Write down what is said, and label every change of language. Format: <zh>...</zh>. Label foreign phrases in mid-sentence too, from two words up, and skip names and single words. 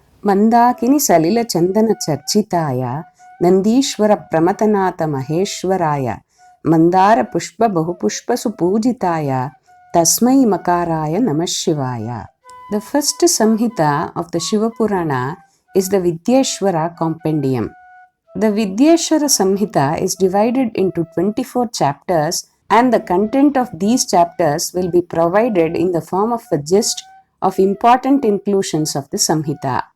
<sa>ಮಂದಾಕಿನಿ ಸಲಿಲ ಚಂದನ ಚರ್ಚಿತಾಯ ನಂದೀಶ್ವರ ಪ್ರಮಥನಾಥ ಮಹೇಶ್ವರಾಯ ಮಂದಾರ ಪುಷ್ಪ ಬಹುಪುಷ್ಪ ಸುಪೂಜಿತಾಯ ತಸ್ಮೈ ಮಕಾರಾಯ ನಮಃ ಶಿವಾಯ.</sa> <en>The first Samhita of the Shiva Purana is the Vidyeshwara compendium. The Vidyeshwara Samhita is divided into 24 chapters, and the content of these chapters will be provided in the form of a gist of important inclusions of the Samhita.</en>